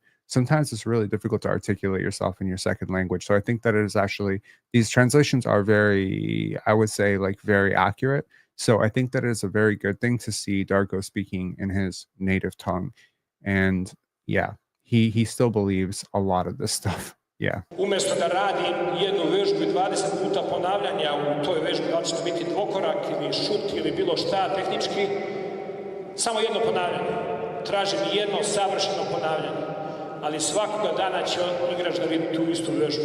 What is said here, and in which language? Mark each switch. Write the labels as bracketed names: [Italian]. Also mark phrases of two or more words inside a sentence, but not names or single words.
[English] Sometimes it's really difficult to articulate yourself in your second language. So I think that it is actually, these translations are very, I would say, like very accurate. So I think that it is a very good thing to see Darko speaking in his native tongue. And yeah, he still believes a lot of this stuff. Yeah. [Serbian] Umjesto da radim jednu vežbu i 20 puta ponavljanja u toj vežbi, da li će to biti dvokorak ili šut ili bilo šta tehnički, samo jedno ponavljanje. Tražim jedno savršeno ponavljanje, ali svakoga dana će igrač da vidi tu istu vežbu.